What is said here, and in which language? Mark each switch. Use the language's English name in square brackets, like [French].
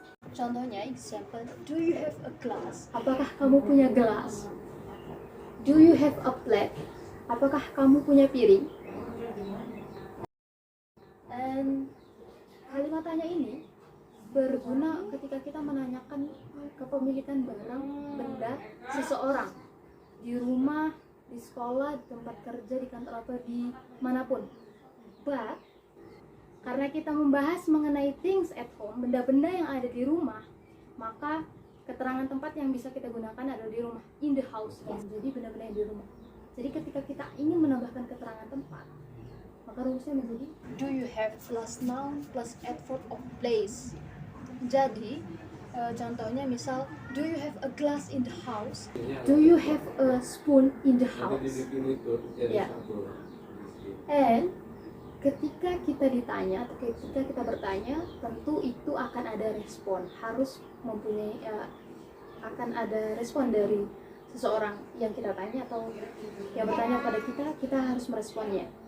[English] Contohnya, example, do you have a glass? [Indonesian] Apakah kamu punya gelas? [English] Do you have a plate? [Indonesian] Apakah kamu punya piring? And kalimat tanya ini berguna ketika kita menanyakan kepemilikan barang, benda, seseorang di rumah, di sekolah, di tempat kerja, di kantor apa, di manapun. But karena kita membahas mengenai [English] things at home, [Indonesian] benda-benda yang ada di rumah, maka keterangan tempat yang bisa kita gunakan adalah di rumah, [English] in the house. [Indonesian] Jadi benda-benda yang di rumah. Jadi ketika kita ingin menambahkan keterangan tempat, maka rumusnya menjadi [English] do you have plus noun plus adverb of place. [Indonesian] Jadi contohnya misal, [English] do you have a glass in the house? Do you have a spoon in the house? [Indonesian] Ya. And ketika kita ditanya atau ketika kita bertanya, tentu itu akan ada respon, harus mempunyai akan ada respon dari seseorang yang kita tanya atau yang bertanya pada kita harus meresponnya.